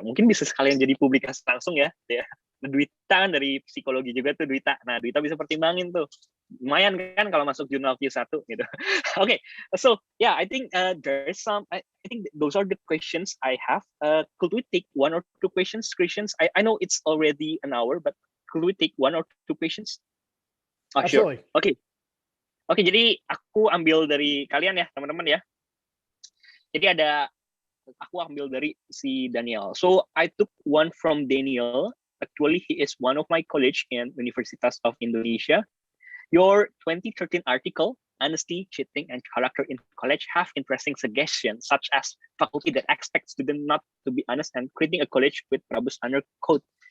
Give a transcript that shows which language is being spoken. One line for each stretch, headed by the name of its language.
Indonesian: Mungkin bisa sekalian jadi publikasi langsung ya. Duita kan dari psikologi juga tuh Duita. Nah, Duita bisa pertimbangin tuh. Lumayan kan kalau masuk jurnal Q1 gitu.
English: Okay, so yeah, I think there is some. I think those are the questions I have. Could we take one or two questions, Christians? I know it's already an hour, but could we take one or two questions? Oh, sure. Absolutely.
Indonesian: Oke, jadi aku ambil dari kalian ya, teman-teman ya. Jadi aku ambil dari si Daniel.
English: So I took one from Daniel. Actually, he is one of my college in Universitas of Indonesia. Your 2013 article, Honesty, Cheating, and Character in College, have interesting suggestions, such as faculty that expect students not to be honest and creating a college with robust honor code.